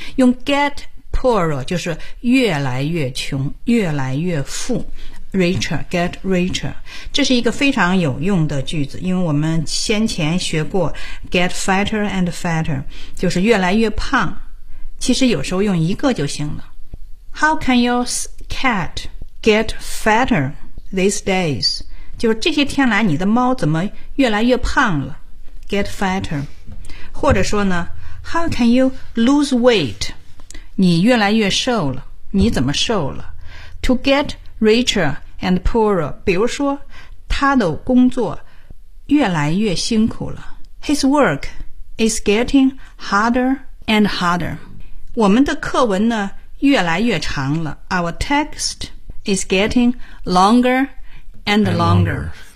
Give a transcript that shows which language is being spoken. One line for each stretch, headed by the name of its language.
Chinese: 用 get poorer 就是越来越穷，越来越富，
English: Richer, get richer.
Chinese: 这是一个非常有用的句子，因为我们先前学过
English: get fatter and fatter,
Chinese: 就是越来越胖。其实有时候用一个就行了。
English: How can your cat get fatter these days?
Chinese: 就是这些天来你的猫怎么越来越胖了？
English: Get fatter.
Chinese: 或者说呢，
English: How can you lose weight?
Chinese: 你越来越瘦了，你怎么瘦了？
English: To get richer and poorer，
Chinese: 比如说他的工作越来越辛苦了，
English: His work is getting harder and harder，
Chinese: 我们的课文呢越来越长了，
English: Our text is getting longer and longer.